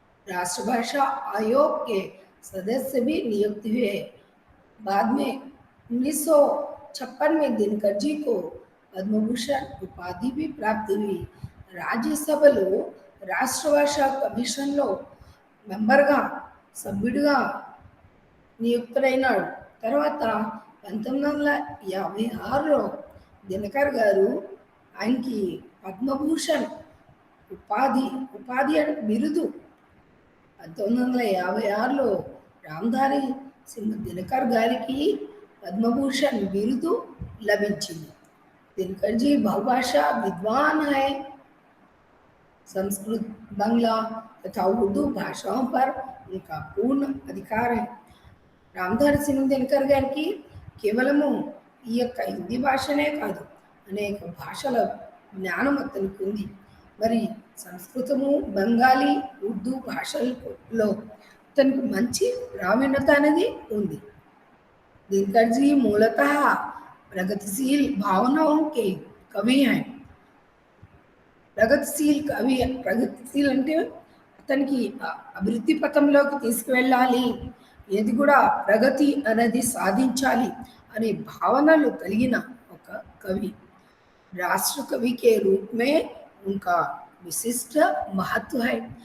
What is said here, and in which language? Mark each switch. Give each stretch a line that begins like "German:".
Hindi: राष्ट्र भाषा आयोग के सदस्य भी नियुक्त हुए. बाद में 1956 में दिनकर जी को पद्म भूषण उपाधि भी प्राप्त हुई.
Telugu: राज्यसभలో రాష్ట్ర భాషా కమిషన్లో మెంబర్గా సభ్యుడిగా నియుక్తుడైనాడు. తర్వాత 1956లో దినకర్ గారు ఆయనకి పద్మభూషణ్ ఉపాధి బిరుదు 1956లో రామధారి సింహ దినకర్ గారికి పద్మభూషణ్ బిరుదు లభించింది.
Hindi: दिनकर जी बहुभाषा विद्वान है. संस्कृत, बांग्ला तथा उर्दू भाषाओं पर उनका पूर्ण अधिकार है.
Telugu: రామధారి సింహ దినకర్ గారికి కేవలము ఈ యొక్క హిందీ భాషనే కాదు, అనేక భాషల జ్ఞానం అతనికి ఉంది. మరి సంస్కృతము, బెంగాలీ, ఉర్దూ భాషల్లో తనకు మంచి ప్రావీణ్యత అనేది ఉంది.
Hindi: दिनकर जी मूलतः प्रगतिशील भावनाओं के कवि हैं.
Telugu: ప్రగతిశీల్ అంటే అతనికి అభివృద్ధి పథంలోకి తీసుకువెళ్ళాలి, ఏది కూడా ప్రగతి అనేది సాధించాలి అనే భావనలు కలిగిన ఒక కవి.
Hindi: రాష్ట్ర కవి కే రూప్ మే ఉన్కా విశిష్ట మహత్వ హై.